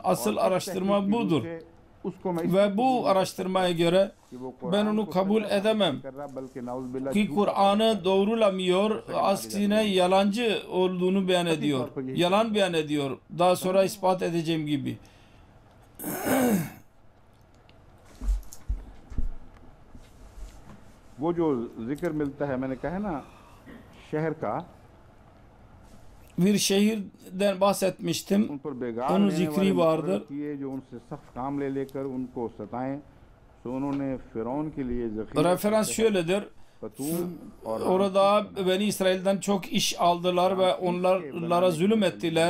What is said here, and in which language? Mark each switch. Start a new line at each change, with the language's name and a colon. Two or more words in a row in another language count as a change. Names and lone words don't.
Turkish: Asıl araştırma budur. Ve bu araştırmaya göre ben onu kabul edemem ki Kur'an'ı doğrulamıyor, aksine yalancı olduğunu beyan ediyor, yalan beyan ediyor. Daha sonra ispat edeceğim gibi.
Urdu: وہ جو ذکر ملتا ہے میں نے کہا نا شہر کا
Turkish: bir şehirden bahsetmiştim. Onun zikri vardır. Referans şöyledir. Orada Beni İsrail'den çok iş aldılar ve onlara zulüm ettiler.